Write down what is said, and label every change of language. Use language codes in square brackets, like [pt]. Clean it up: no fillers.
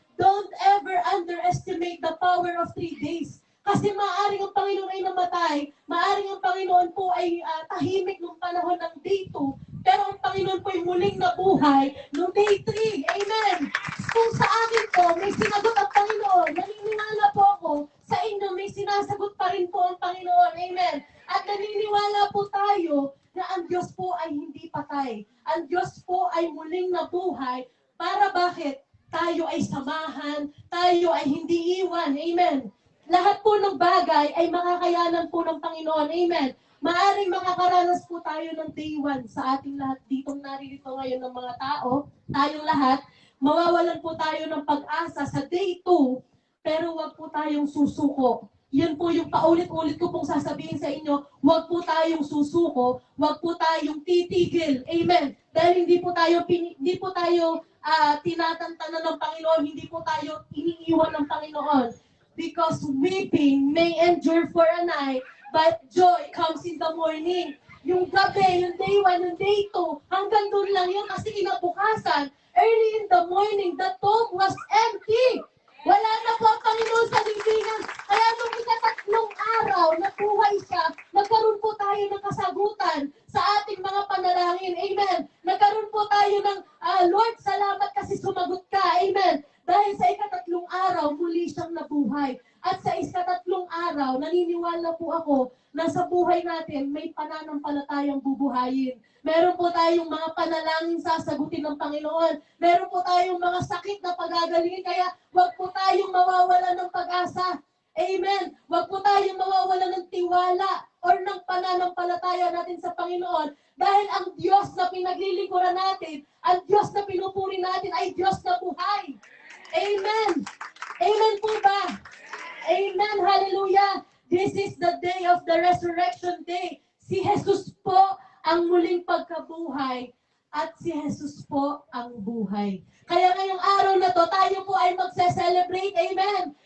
[en] Don't ever underestimate the power of 3 days. [tl] Kasi maaaring ang Panginoon ay namatay, maaaring ang Panginoon po ay tahimik nung panahon ng day 2, pero ang Panginoon po ay muling nabuhay nung day 3. Amen. Kung sa akin po, may sinagot ang Panginoon, naniniwala po ako, sa inyo may sinasagot pa rin po ang Panginoon. Amen. At naniniwala po tayo na ang Diyos po ay hindi patay. Ang Diyos po ay muling nabuhay para bakit? Tayo ay samahan, tayo ay hindi iwan. Amen. Lahat po ng bagay ay makakayanan po ng Panginoon. Amen. Maaring makakaranas po tayo ng day 1 sa ating lahat ditong naririto ngayon ng mga tao, tayong lahat. Mawawalan po tayo ng pag-asa sa day 2, pero wag po tayong susuko. Yan po yung paulit-ulit ko pong sasabihin sa inyo, wag po tayong susuko, wag po tayong titigil. Amen. Dahil hindi po tayo tinatantanan ng Panginoon, hindi po tayo iniiwan ng Panginoon. [en] Because weeping may endure for a night, but joy comes in the morning. [tl] Yung gabi, yung day 1, yung day 2, hanggang doon lang yun kasi kinabukasan. [en] Early in the morning, the tomb was empty. [tl] Wala na po ang Panginoon sa lingkungan. Kaya nung ikatatlong araw, nabuhay siya, nagkaroon po tayo ng kasagutan sa ating mga panalangin. Amen. Nagkaroon po tayo ng, Lord, salamat kasi sumagot ka. Amen. Dahil sa ikatatlong araw, muli siyang nabuhay. At sa ikatatlong araw, naniniwala po ako na sa buhay natin, may pananampalatayang bubuhayin. Meron po tayong mga panalangin sasagutin ng Panginoon. Meron po tayong mga sakit na pagagalingin. Kaya huwag po tayong mawawala ng pag-asa. Amen. Huwag po tayong mawawala ng tiwala or ng pananampalataya natin sa Panginoon. Dahil ang Diyos na pinaglilingkuran natin, ang Diyos na pinupuri natin ay Diyos na buhay. Amen. Amen po ba? Amen. Hallelujah. [en] This is the day of the resurrection day. [tl] Si Jesus po ang muling pagkabuhay at si Jesus po ang buhay. Kaya ngayong araw na to, tayo po ay magse-celebrate. Amen.